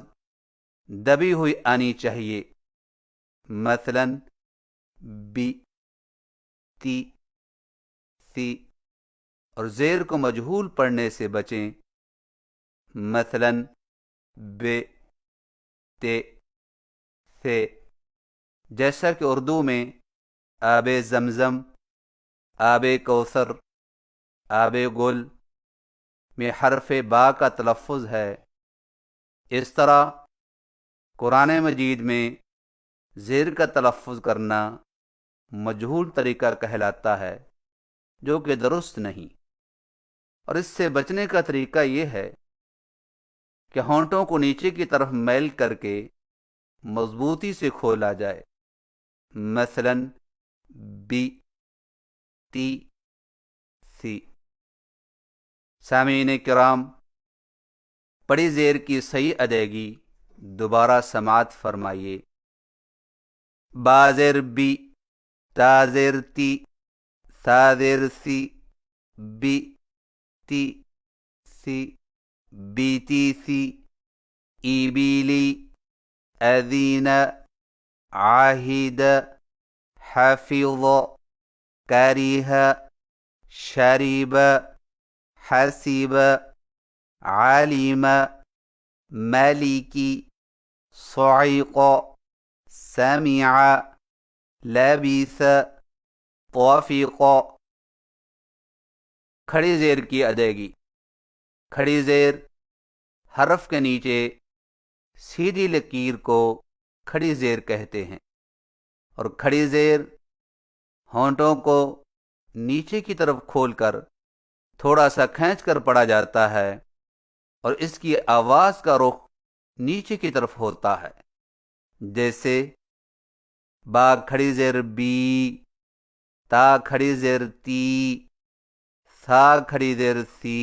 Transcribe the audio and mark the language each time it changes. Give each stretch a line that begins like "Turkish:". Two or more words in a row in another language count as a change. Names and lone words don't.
Urdu: دبی ہوئی آنی چاہیے، مثلا بی تی سی، اور زیر کو مجہول پڑھنے سے بچیں، مثلا بے تے سے، جیسا کہ اردو میں آب زمزم، آب کوثر، آب گل میں حرف با کا تلفظ ہے، اس طرح قرآن مجید میں زیر کا تلفظ کرنا مجہول طریقہ کہلاتا ہے، جو کہ درست نہیں، اور اس سے بچنے کا طریقہ یہ ہے کہ ہونٹوں کو نیچے کی طرف میل کر کے مضبوطی سے کھولا جائے، مثلا بی تی سی۔ سامعین کرام، بڑی زیر کی صحیح ادائیگی دوبارہ سماعت فرمائیے۔ بازر بی، تازر تی، سازر سی،
Arabic: بی تی سی، بیتی سی، ایبیلی، اذین، عاہد، حفظ، کریہ، شریب، حسیب، علیم، مالکی، صعق، سمع، لبث، طفق۔
Urdu: کھڑی زیر کی ادائیگی، کھڑی زیر حرف کے نیچے سیدھی لکیر کو کھڑی زیر کہتے ہیں، اور کھڑی زیر ہونٹوں کو نیچے کی طرف کھول کر تھوڑا سا کھینچ کر پڑھا جاتا ہے، اور اس کی آواز کا رخ نیچے کی طرف ہوتا ہے، جیسے با کھڑی زیر بی، تا کھڑی زیر تی، سا کھڑی زیر سی۔